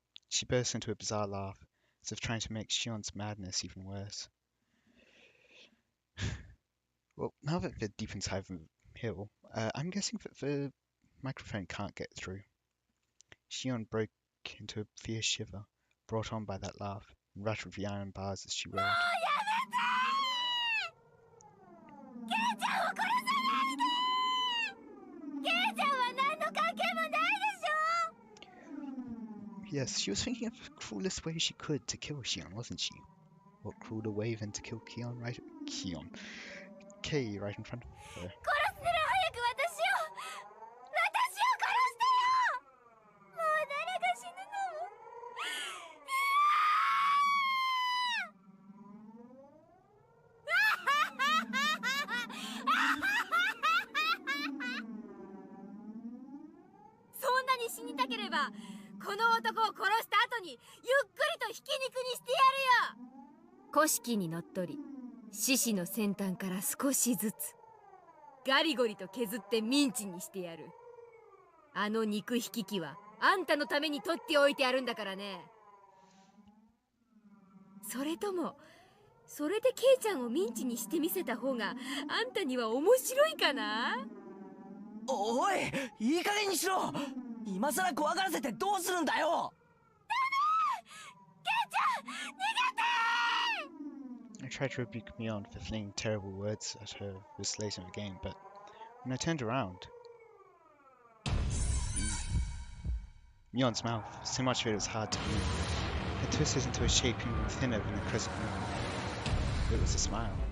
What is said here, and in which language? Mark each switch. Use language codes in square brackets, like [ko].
[en] She burst into a bizarre laugh, as if trying to make Shion's madness even worse. Well, now that they're deep inside the hill, I'm guessing that the microphone can't get through. Shion broke into a fierce shiver, brought on by that laugh, and rattled the iron bars as she roared. [ja] ケイちゃんを殺さないで。ケイちゃんは何の関係もないでしょ。 [en] Yes, she was thinking of the cruelest way she could to kill Shion, wasn't she? What crueler way than to kill Kei right in front of her. [ja] 殺すなら早く私を殺してよ。もう誰が死ぬの。そんなに死にたければこの男を殺した後にゆっくりとひき肉にしてやるよ。古式にのっとり獅子の先端から少しずつガリゴリと削ってミンチにしてやる。あの肉引き器はあんたのために取っておいてあるんだからね。それともそれでケイちゃんをミンチにしてみせた方があんたには面白いかな。おい、いい加減にしろ。今さら怖がらせてどうするんだよ。 [en] I tried to rebuke Mion for flinging terrible words at her this late in the game, but when I turned around, Mion's mouth, so much of it was hard to move, had twisted into a shape even thinner than a crescent moon. It was a smile.